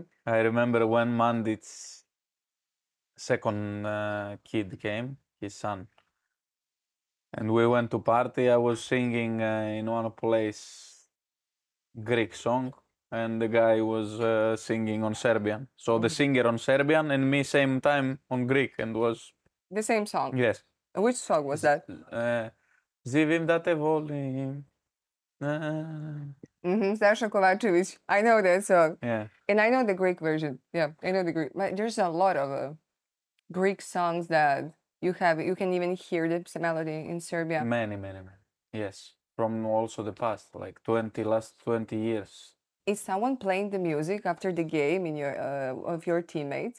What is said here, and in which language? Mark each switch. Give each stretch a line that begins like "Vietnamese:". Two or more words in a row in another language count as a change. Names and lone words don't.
English: I remember when Mandit's second kid came, his son, and we went to party. I was singing in one place Greek song, and the guy was singing on Serbian. So the singer on Serbian and me same time on Greek, and was The same song. yes. Which song was that?
Serbian: Živim da te volim.
English: Sasha Kovačević. I know that song. Yeah. And I know the Greek version. Yeah, I know the Greek. There's a lot of Greek songs that you can even hear the melody in Serbia. Many. Yes. From also the past, like last 20 years. Is someone playing the music after the game of your teammates?